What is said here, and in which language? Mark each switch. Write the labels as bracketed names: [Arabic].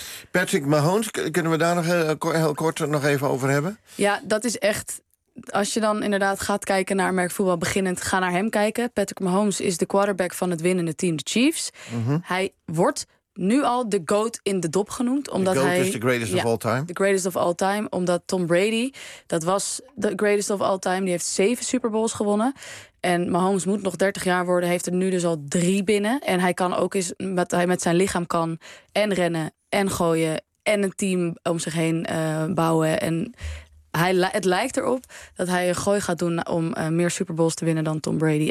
[Dutch] Patrick Mahomes, kunnen we daar nog heel kort nog even over hebben? Ja, dat is echt... Als je dan inderdaad gaat kijken naar Amerikaans voetbal beginnend... ga naar hem kijken. Patrick Mahomes is de quarterback van het winnende team, de Chiefs. Mm-hmm. Hij wordt nu al de GOAT in de dop genoemd. Omdat [English] the GOAT [Dutch] hij, [English] is the greatest of all time. The greatest of all time. [Dutch] Omdat Tom Brady, dat was [English] the greatest of all time. [Dutch] Die heeft 7 Super Bowls gewonnen. En Mahomes moet nog 30 jaar worden. Heeft er nu dus al 3 binnen. En hij kan ook eens, wat hij met zijn lichaam kan, en rennen en gooien en een team om zich heen bouwen. En het lijkt erop dat hij een gooi gaat doen om meer Super Bowls te winnen dan Tom Brady.